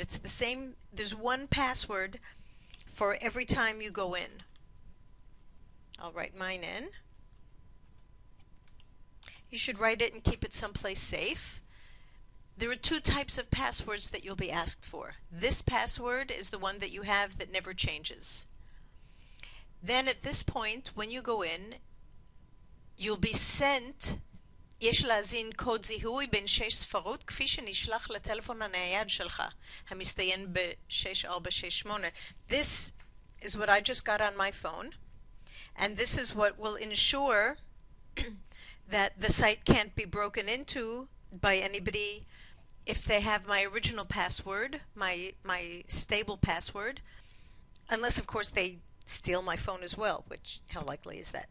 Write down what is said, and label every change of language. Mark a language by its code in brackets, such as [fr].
[en] It's the same, there's one password for every time you go in. I'll write mine in. You should write it and keep it someplace safe. There are two types of passwords that you'll be asked for. This password is the one that you have that never changes. Then at this point, when you go in, you'll be sent [he] יש להזין קוד זיהוי בין 6 ספרות כפי שנשלח לטלפון הנייד שלך המסתיים ב-6468. [en] This is what I just got on my phone, and this is what will ensure that the site can't be broken into by anybody if they have my original password, my stable password, unless of course they steal my phone as well, which how likely is that?